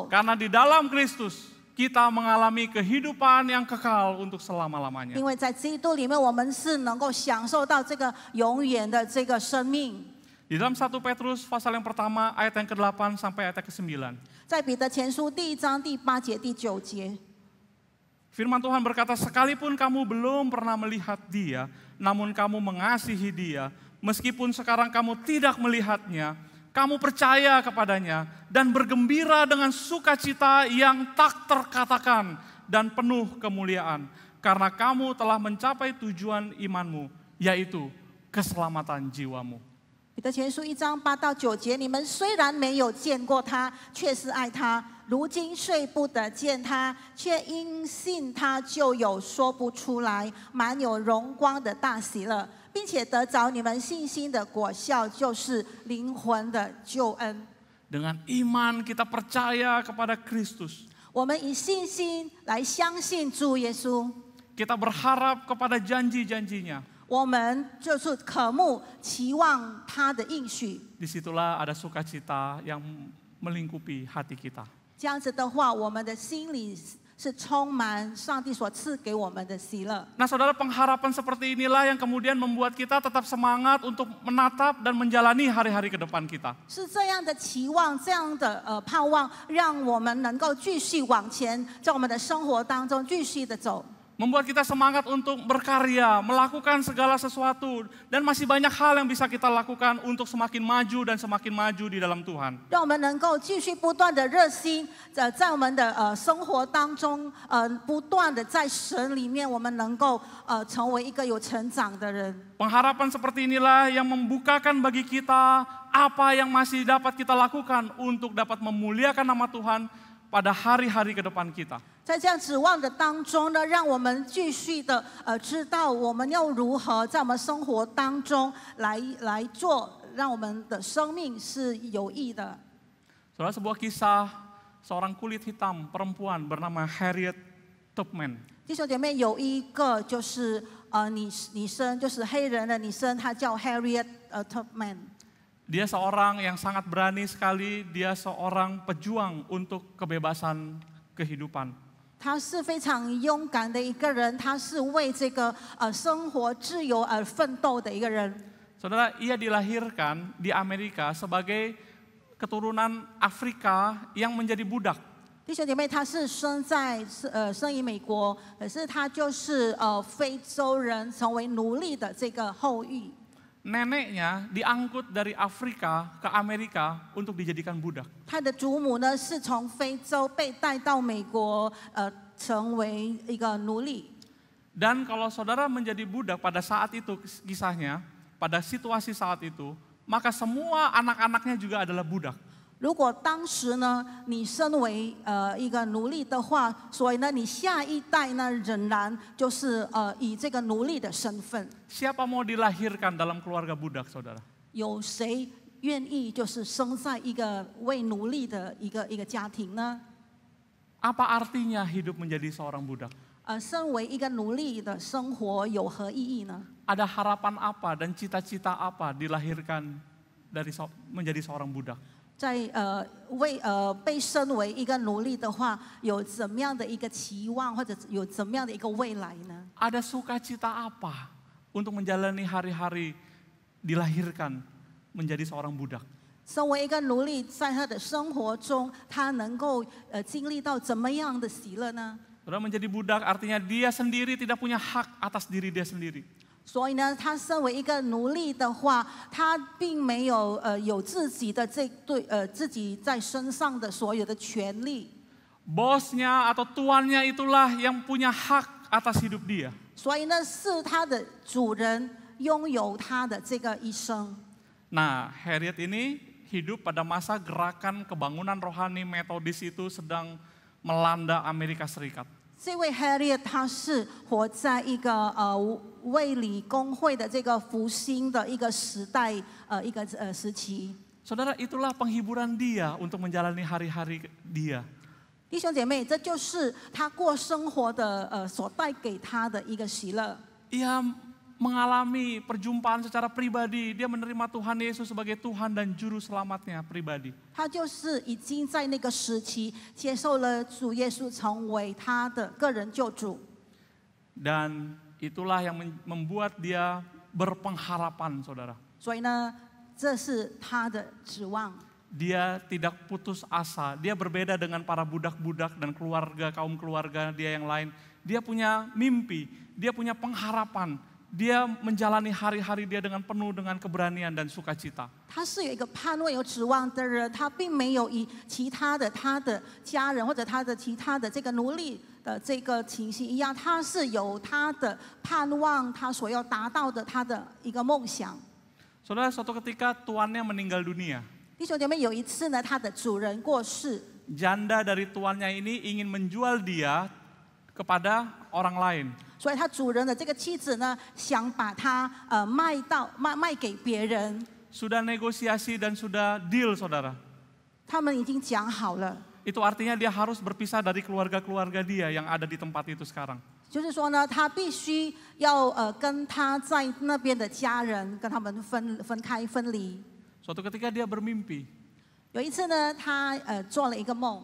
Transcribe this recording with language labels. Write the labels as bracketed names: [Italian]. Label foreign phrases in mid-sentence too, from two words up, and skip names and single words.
[Indonesian] Karena di dalam Kristus kita mengalami kehidupan yang kekal untuk selama-lamanya. [Chinese] 因为在基督里面，我们是能够享受到这个永远的这个生命。 [Indonesian] Di dalam 1 Petrus pasal yang pertama ayat yang ke-8 sampai ayat yang ke-9. [Chinese] 在彼得前书第1章第8节、第9节， [Indonesian] Firman Tuhan berkata, sekalipun kamu belum pernah melihat Dia, namun kamu mengasihi Dia, meskipun sekarang kamu tidak melihatnya, kamu percaya kepadanya dan bergembira dengan sukacita yang tak terkatakan dan penuh kemuliaan, karena kamu telah mencapai tujuan imanmu, yaitu keselamatan jiwamu. [Chinese] 彼得前书1章8到9节，你们虽然没有见过他，却是爱他；如今虽不得见他，却因信他就有说不出来、满有荣光的大喜乐，并且得着你们信心的果效，就是灵魂的救恩。 [Indonesian] Dengan iman kita percaya kepada Kristus. [Chinese] 我们以信心来相信主耶稣， [Indonesian] Kita berharap kepada janji-janjinya. [Chinese] 我们就是渴慕、期望他的应许。 [Indonesian] Disitulah ada sukacita yang melingkupi hati kita. [Chinese] 这样子的话，我们的心里是充满上帝所赐给我们的喜乐。 [Indonesian] Nah saudara, pengharapan seperti inilah yang kemudian membuat kita tetap semangat untuk menatap dan menjalani hari-hari ke depan kita. [Chinese] 是这样的期望，这样的盼望，让我们能够继续往前，在我们的生活当中继续的走。 [Indonesian] Membuat kita semangat untuk berkarya, melakukan segala sesuatu, dan masih banyak hal yang bisa kita lakukan untuk semakin maju dan semakin maju di dalam Tuhan. [Chinese] 让我们能够继续不断的热心，在我们的生活当中，不断的在神里面，我们能够成为一个有成长的人。 [Indonesian] Pengharapan seperti inilah yang membukakan bagi kita apa yang masih dapat kita lakukan untuk dapat memuliakan nama Tuhan pada hari-hari ke depan kita. [Chinese] 在这样指望的当中呢，让我们继续的知道我们要如何在我们生活当中来做，让我们的生命是有益的。 [Indonesian] Saudara, sebuah kisah seorang kulit hitam perempuan bernama Harriet Tubman. [Chinese] 弟兄姐妹，有一个就是女生，就是黑人的女生，她叫 Harriet Tubman。 [Indonesian] Dia seorang yang sangat berani sekali, dia seorang pejuang untuk kebebasan kehidupan. [Chinese] 她是非常勇敢的一个人，她是为这个生活自由而奋斗的一个人。 [Indonesian] Saudara, ia dilahirkan di Amerika sebagai keturunan Afrika yang menjadi budak. [Chinese] 弟兄姐妹，她是生于美国，可是她就是非洲人，成为奴隶的这个后裔。 [Indonesian] Neneknya diangkut dari Afrika ke Amerika untuk dijadikan budak. [Chinese] 她的祖母呢是从非洲被带到美国，成为一个奴隶。 [Indonesian] Dan kalau saudara menjadi budak pada saat itu kisahnya, pada situasi saat itu, maka semua anak-anaknya juga adalah budak. [Chinese] 如果当时呢，你身为一个奴隶的话，所以呢，你下一代呢，仍然就是以这个奴隶的身份。 [Indonesian] Siapa mau dilahirkan dalam keluarga budak, saudara? [Chinese] 有谁愿意就是生在一个为奴隶的一个家庭呢？ [Indonesian] Apa artinya hidup menjadi seorang budak? [Chinese] 身为一个奴隶的生活有何意义呢？ [Indonesian] Ada harapan apa dan cita-cita apa dilahirkan dari menjadi seorang budak? [Chinese] 在被升为一个奴隶的话，有怎么样的一个期望，或者有怎么样的一个未来呢？ [Indonesian] Ada sukacita apa untuk menjalani hari-hari dilahirkan menjadi seorang budak? [Chinese] 身为一个奴隶，在他的生活中，他能够经历到怎么样的喜乐呢？ [Indonesian] Saudara, menjadi budak artinya dia sendiri tidak punya hak atas diri dia sendiri. [Chinese] 所以呢，他身为一个奴隶的话，他并没有有自己的自己在身上的所有的权利。 [Indonesian] Bosnya atau tuannya itulah yang punya hak atas hidup dia. [Chinese] 所以呢，是他的主人拥有他的这个一生。 [Indonesian] Nah, Harriet ini hidup pada masa gerakan kebangunan rohani Metodis itu sedang melanda Amerika Serikat. [Chinese] 这位 Harriet 他是活在一个卫理公会的这个复兴的一个时代一个时期。 [Indonesian] Saudara, itulah penghiburan dia untuk menjalani hari-hari dia. [Chinese] 弟兄姐妹，这就是他过生活的所带给他的一个喜乐。 [Indonesian] Ia mengalami perjumpaan secara pribadi, dia menerima Tuhan Yesus sebagai Tuhan dan Juru Selamatnya pribadi. [Chinese] 他就是已经在那个时期接受了主耶稣成为他的个人救主。 [Indonesian] Dan itulah yang membuat dia berpengharapan, saudara. [Chinese] 所以呢，这是他的指望。 [Indonesian] Dia tidak putus asa, dia berbeda dengan para budak-budak dan kaum keluarga dia yang lain. Dia punya mimpi, dia punya pengharapan. Dia menjalani hari-hari dia dengan penuh dengan keberanian dan sukacita. [Chinese] 他是有一个盼望、有指望的人，他并没有以其他的他的家人或者他的其他的这个奴隶的这个情形一样，他是有他的盼望，他所要达到的他的一个梦想。 [Indonesian] Saudara, suatu ketika tuannya meninggal dunia. [Chinese] 弟兄姐妹，有一次呢，他的主人过世， [Indonesian] Janda dari tuannya ini ingin menjual dia kepada orang lain. [Chinese] 所以他主人的这个妻子呢，想把他卖给别人。 [Indonesian] Sudah negosiasi dan sudah deal, saudara. [Chinese] 他们已经讲好了， [Indonesian] Itu artinya dia harus berpisah dari keluarga-keluarga dia yang ada di tempat itu sekarang. [Chinese] 就是说呢，他必须要跟他在那边的家人跟他们分离。 [Indonesian] Suatu ketika dia bermimpi. [Chinese] 有一次呢，他做了一个梦，